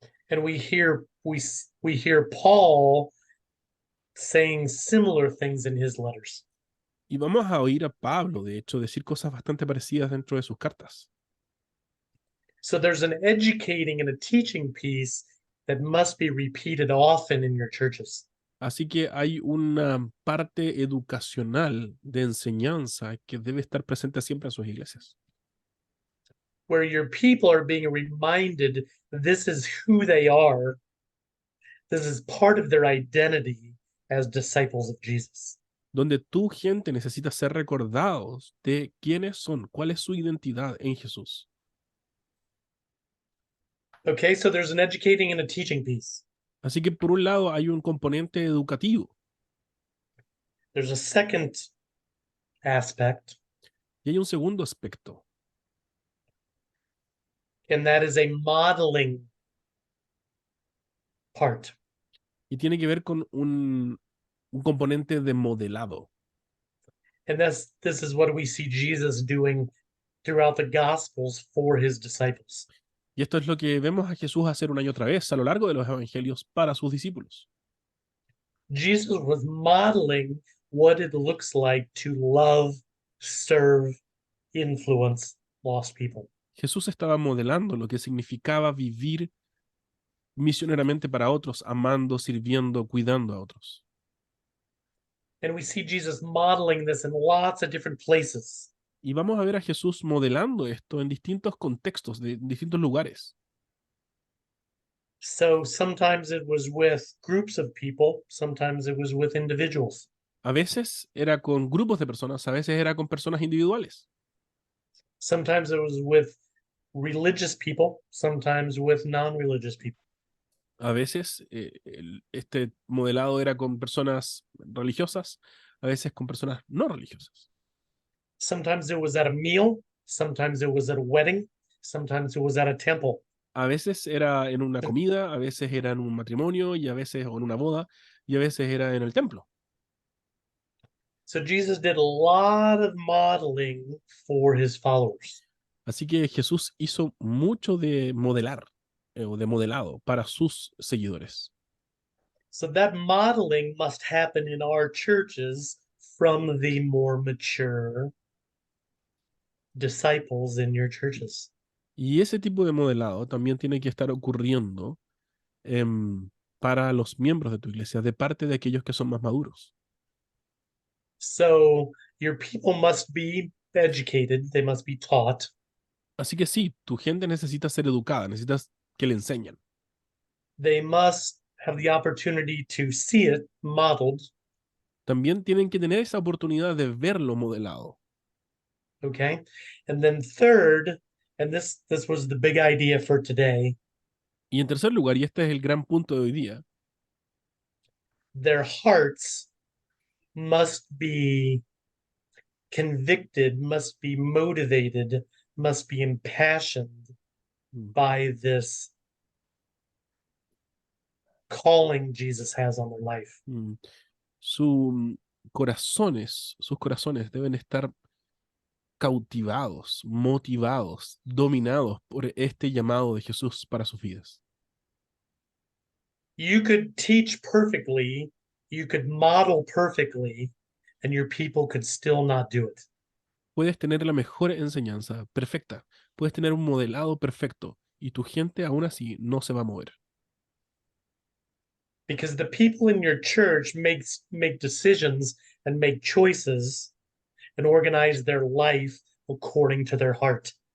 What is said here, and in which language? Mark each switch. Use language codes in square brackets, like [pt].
[en] And we hear Paul saying similar things in his letters. [es] Y vamos a oír a Pablo, de hecho, decir cosas bastante parecidas dentro de sus cartas. [en] So there's an educating and a teaching piece that must be repeated often in your churches. [es] Así que hay una parte educacional de enseñanza que debe estar presente siempre en sus iglesias. [en] Where your people are being reminded this is who they are. This is part of their identity as disciples of Jesus. [es] Donde tu gente necesita ser recordados de quiénes son, cuál es su identidad en Jesús. [en] Okay, so there's an educating and a teaching piece. [es] Así que por un lado hay un componente educativo. [en] There's a second aspect. [es] Y hay un segundo aspecto. [en] And that is a modeling part. [es] Y tiene que ver con un componente de modelado. [en] And this is what we see Jesus doing throughout the Gospels for his disciples. [es] Y esto es lo que vemos a Jesús hacer una y otra vez a lo largo de los evangelios para sus discípulos. [en] Jesus was modeling what it looks like to love, serve, influence lost people. [es] Jesús estaba modelando lo que significaba vivir misioneramente para otros, amando, sirviendo, cuidando a otros. [en] And we see Jesus modeling this in lots of different places. [es] Y vamos a ver a Jesús modelando esto en distintos contextos, en distintos lugares. [en] So sometimes it was with groups of people, sometimes it was with individuals. [es] A veces era con grupos de personas, a veces era con personas individuales. [en] Sometimes it was with religious people, sometimes with non-religious people. [es] A veces este modelado era con personas religiosas, a veces con personas no religiosas. [en] Sometimes it was at a meal, Sometimes it was at a wedding. Sometimes it was at a temple. [es] A veces era en una comida, a veces era en un matrimonio, y a veces o en una boda, y a veces era en el templo. [en] So Jesus did a lot of modeling for his followers. [es] Así que Jesús hizo mucho de modelar o de modelado para sus seguidores. [en] So that modeling must happen in our churches from the more mature disciples in your churches. [es] Y ese tipo de modelado también tiene que estar ocurriendo para los miembros de tu iglesia, de parte de aquellos que son más maduros. [en] So your people must be educated, they must be taught. [es] Así que sí, tu gente necesita ser educada, necesitas que le enseñen. [en] They must have the opportunity to see it modeled. [es] También tienen que tener esa oportunidad de verlo modelado. [en] Okay. And then third, and this was the big idea for today, [es] Y en tercer lugar, y este es el gran punto de hoy día, [en] their hearts must be convicted, must be motivated, must be impassioned by this calling Jesus has on their life. [es] mm, sus corazones deben estar cautivados, motivados, dominados por este llamado de Jesús para sus vidas. [en] You could teach perfectly, you could model perfectly, and your people could still not do it. [es] Puedes tener la mejor enseñanza perfecta, puedes tener un modelado perfecto, y tu gente aún así no se va a mover. [en] Because the people in your church make decisions and make choices and organize their life according to their heart.